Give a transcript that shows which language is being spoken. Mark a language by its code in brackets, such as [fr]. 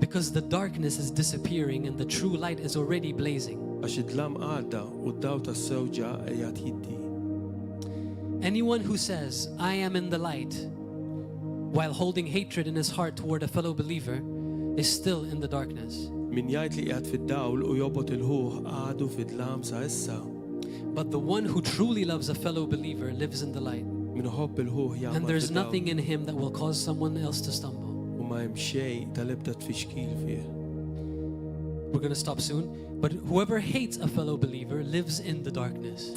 [en] Because the darkness is disappearing and the true light is already blazing. [mt] Għax id-dlam għadda u d-daw tas-sew ġa qiegħed jiddi. [en] Anyone who says, I am in the light, while holding hatred in his heart toward a fellow believer, is still in the darkness. [mt] Min jgħid li qiegħed fid-dawl u jobgħod il-ħuħ għadu fid-dlam sa issa. [en] But the one who truly loves a fellow believer lives in the light. [mt] Min iħobb il-ħuħ jagħmel. [en] And there's nothing in him that will cause someone else to stumble. [mt] U ma hemm xejn tal-ebda tfixkil fih. [en] We're going to stop soon. But whoever hates a fellow believer lives in the darkness.